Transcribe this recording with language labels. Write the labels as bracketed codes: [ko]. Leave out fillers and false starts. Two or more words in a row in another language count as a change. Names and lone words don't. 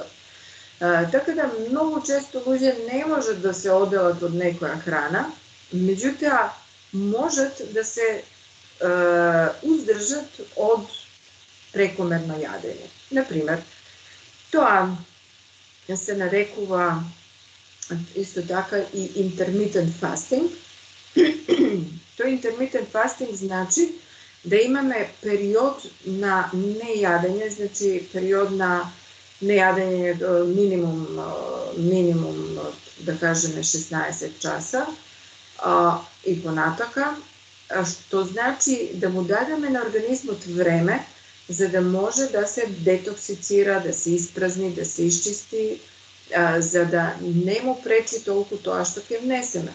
[mk] Така да, многу често луѓе не можат да се оделат од некоја храна, меѓутоа можат да се уздржат од прекомерно јадење. Например, тоа се нарекува исто така и [en] intermittent fasting. [mk] Тој [en] intermittent fasting [mk] значи да имаме период на нејадење, значи период на нејадење минимум да кажеме 16 часа и понатака, што значи да му дадеме на организмот време за да може да се детоксицира, да се испразни, да се исчисти, за да не му пречи толку тоа што ќе внесеме.